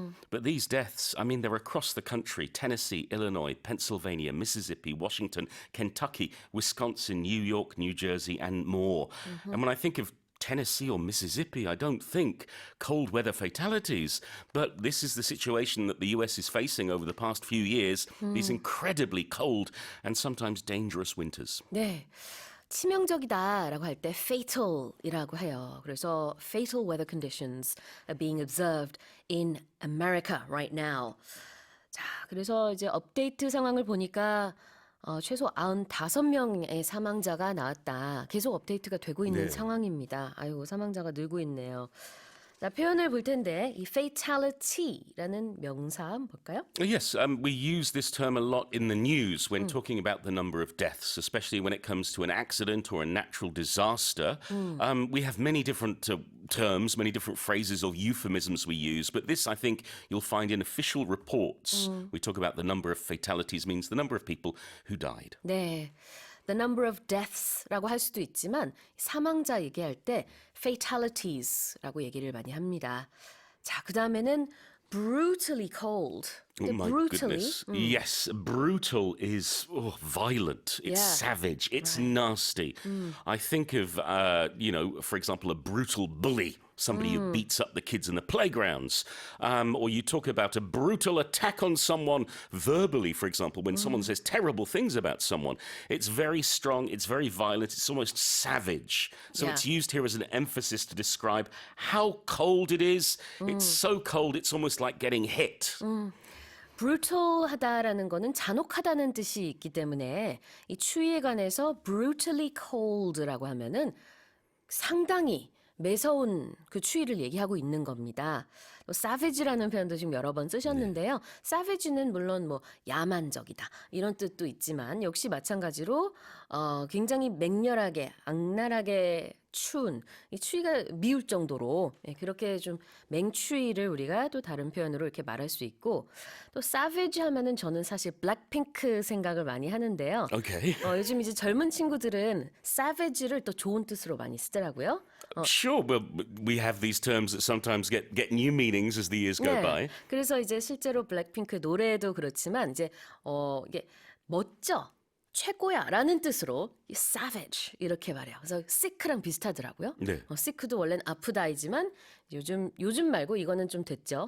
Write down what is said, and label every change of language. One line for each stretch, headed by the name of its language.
English: But these deaths, I mean, they're across the country. Tennessee, Illinois, Pennsylvania, Mississippi, Washington, Kentucky, Wisconsin, New York, New Jersey, and more. And when I think of Tennessee or Mississippi, I don't think cold weather fatalities. But this is the situation that the US is facing over the past few years, these incredibly cold and sometimes dangerous winters.
Korean: 네. 치명적이다라고 할 때 fatal이라고 해요. 그래서
English: fatal weather conditions are being observed in America right now.
Korean: 자, 그래서 이제 업데이트 상황을 보니까 최소 95명의 사망자가 나왔다. 계속 업데이트가 되고 있는 상황입니다. 아이고, 사망자가 늘고 있네요. 자, 표현을 볼 텐데 이 fatality라는 명사 한번 볼까요?
English: Yes, we use this term a lot in the news when talking about the number of deaths, especially when it comes to an accident or a natural disaster. We have many different terms, many different phrases or euphemisms we use, but this, I think, you'll find in official reports. We talk about the number of fatalities means the number of people who died.
Korean: 네.
English: The number of deaths
Korean: 라고 할 수도 있지만 사망자 얘기할 때 fatalities라고 얘기를 많이 합니다. 자, 그다음에는 brutally cold.
English: Oh my goodness. Yes, brutal is violent. It's savage. It's nasty. I think of, for example, a brutal bully. Somebody who beats up the kids in the playgrounds. Or you talk about a brutal attack on someone verbally, for example, when someone says terrible things about someone. It's very strong, it's very violent, it's almost savage. So it's used here as an emphasis to describe how cold it is. It's so cold, it's almost like getting hit.
Korean: brutal하다라는 거는 잔혹하다는 뜻이 있기 때문에 이 추위에 관해서 brutally cold라고 하면은 상당히 매서운 그 추위를 얘기하고 있는 겁니다. 또 savage라는 표현도 지금 여러 번 쓰셨는데요. savage는 물론 뭐 야만적이다 이런 뜻도 있지만 역시 마찬가지로 굉장히 맹렬하게 악랄하게 추운 이 추위가 미울 정도로 그렇게 좀 맹추위를 우리가 또 다른 표현으로 이렇게 말할 수 있고 또 savage 하면은 저는 사실 블랙핑크 생각을 많이 하는데요.
English: Okay.
Korean: 요즘 이제 젊은 친구들은 savage를 또 좋은 뜻으로 많이 쓰더라고요.
English: Sure, well, we have these terms that sometimes get new meanings as the years go by.
Korean: 그래서 이제 실제로 블랙핑크 노래도 그렇지만 이제 이게 멋져. 최고야라는 뜻으로 savage 이렇게 말해요. 그래서 sick랑 비슷하더라고요. 네. sick도 원래는 아프다이지만 요즘 말고 이거는 좀 됐죠.